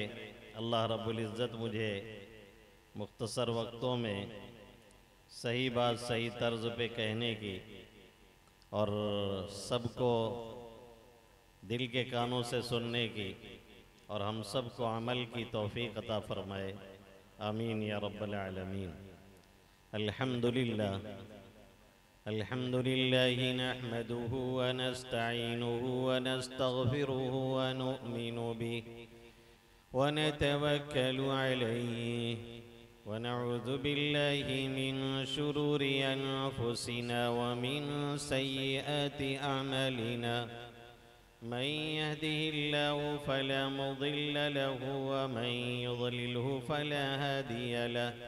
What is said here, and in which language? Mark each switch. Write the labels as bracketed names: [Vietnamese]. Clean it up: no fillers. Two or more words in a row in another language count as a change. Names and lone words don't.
[Arabic] الله رب العزة [Urdu] مجھے مختصر وقتوں میں صحیح بات صحیح طرز پہ کہنے کی اور سب کو دل کے کانوں سے سننے کی اور ہم سب کو عمل کی توفیق عطا فرمائے. [Arabic] آمين يا رب العالمين. الحمد لله الحمد لله نحمده ونستعينه ونستغفره ونؤمن به ونتوكل عليه ونعوذ بالله من شرور أنفسنا ومن سيئات أعمالنا. من يهده الله فلا مضل له ومن يضلله فلا هادي له.